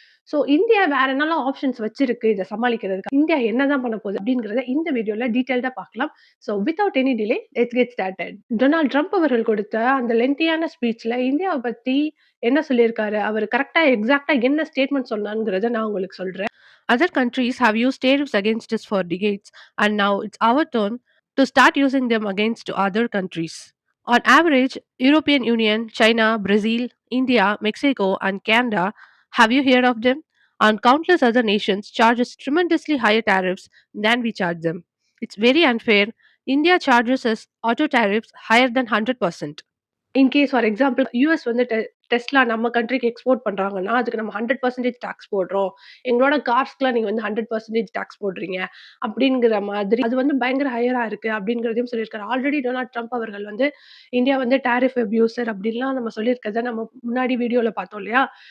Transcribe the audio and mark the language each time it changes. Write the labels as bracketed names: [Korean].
[Tamil] So India வேற என்னலாம் options வச்சிருக்கு இத சமாளிக்கிறதுக்கு. இந்தியா என்னதான் பண்ண போகுது அப்படிங்கிறத இந்த வீடியோல டீட்டெயில்டா பார்க்கலாம். [English] So without any delay let's get started. [Tamil] Donald Trump அவர்கள் கொடுத்த அந்த லென்த்தியான ஸ்பீச்ல இந்தியாவ பத்தி என்ன சொல்லியிருக்காரு? அவரு கரெக்ட்டா எக்ஸாக்ட்டா என்ன ஸ்டேட்மெண்ட் சொன்னார்ங்கிறத நான் உங்களுக்கு சொல்றேன். [English] Other countries have used tariffs against us for decades, and now it's our turn to start using them against other countries. On average, European Union, China, Brazil, India, Mexico, and Canada, have you heard of them? And countless other nations charge us tremendously higher tariffs than we charge them. It's very unfair. India charges us auto tariffs higher than 100%. [Tamil] In case for example US வந்து Tesla நம்ம கண்ட்ரிக்கு export பண்றாங்கன்னா, அதுக்கு நம்ம 100% tax போடுறோம். எங்களோட கார்ஸ்க்குலாம் நீங்க வந்து 100% டாக்ஸ் போடுறீங்க. அப்படிங்கிற மாதிரி அது வந்து பயங்கர ஹையரா இருக்கு அப்படிங்கிறதையும் சொல்லியிருக்காரு. ஆல்ரெடி டொனால்ட் ட்ரம்ப் அவர்கள் வந்து இந்தியா வந்து டாரிஃப் அப்யூசர் அப்படின்லாம் நம்ம சொல்லியிருக்கிறத நம்ம முன்னாடி வீடியோல பார்த்தோம் இல்லையா?